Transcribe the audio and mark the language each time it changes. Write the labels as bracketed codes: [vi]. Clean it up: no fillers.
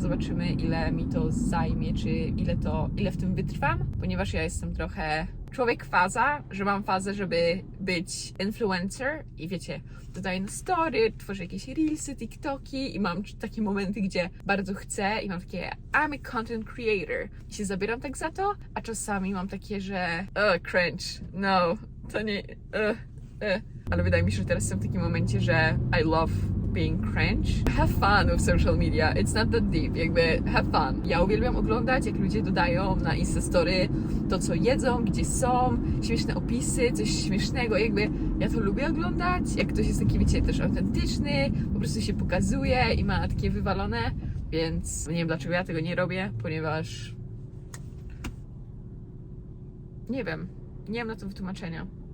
[pl] Zobaczymy, ile mi to zajmie, czy ile w tym wytrwam, ponieważ ja jestem trochę człowiek faza, że mam fazę, żeby być influencer i wiecie, dodaję na story, tworzę jakieś reelsy, tiktoki i mam takie momenty, gdzie bardzo chcę i mam takie [en] I'm a content creator [pl] i się zabieram tak za to, a czasami mam takie, że cringe, no, to nie, ale wydaje mi się, że teraz jestem w takim momencie, że [en] I love being cringe. Have fun with social media, it's not that deep, [pl] jakby [en] have fun. [pl] Ja uwielbiam oglądać, jak ludzie dodają na Instastory to, co jedzą, gdzie są, śmieszne opisy, coś śmiesznego, jakby ja to lubię oglądać, jak ktoś jest taki, wiecie, też autentyczny, po prostu się pokazuje i ma takie wywalone, więc nie wiem, dlaczego ja tego nie robię, ponieważ nie wiem, nie mam na to wytłumaczenia.